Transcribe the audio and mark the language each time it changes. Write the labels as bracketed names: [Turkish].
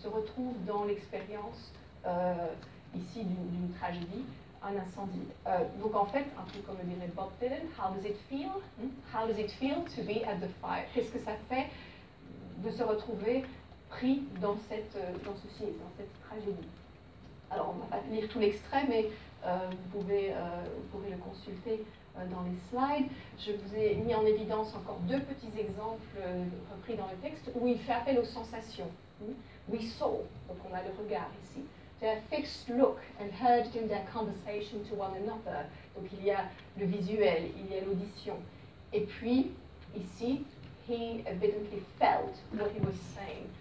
[French] Ils se retrouvent dans l'expérience, ici, d'une tragédie, un incendie. Donc en fait, un peu comme le dirait Bob Dylan, [English] how does it feel? How does it feel to be at the fire? [French] Qu'est-ce que ça fait de se retrouver pris dans cette tragédie? Alors, on ne va pas lire tout l'extrait, mais vous pouvez le consulter dans les slides. Je vous ai mis en évidence encore deux petits exemples repris dans le texte où il fait appel aux sensations. [English] We saw, [French] donc on a le regard ici, [English] their fixed look and heard in their conversation to one another. [French] Donc il y a le visuel, il y a l'audition. Et puis ici, [English] he evidently felt what he was saying.